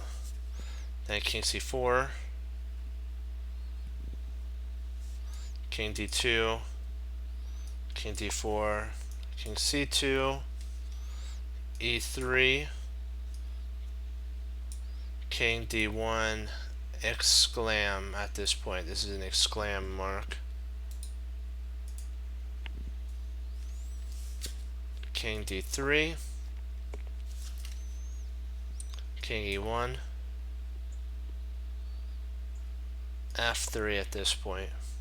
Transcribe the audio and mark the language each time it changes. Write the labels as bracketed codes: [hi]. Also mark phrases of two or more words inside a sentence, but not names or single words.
[en] Then King C4, King D2, King D4, King C2, E3, King D1, exclam at this point. This is an exclam mark. King D3, King E1, F3 at this point.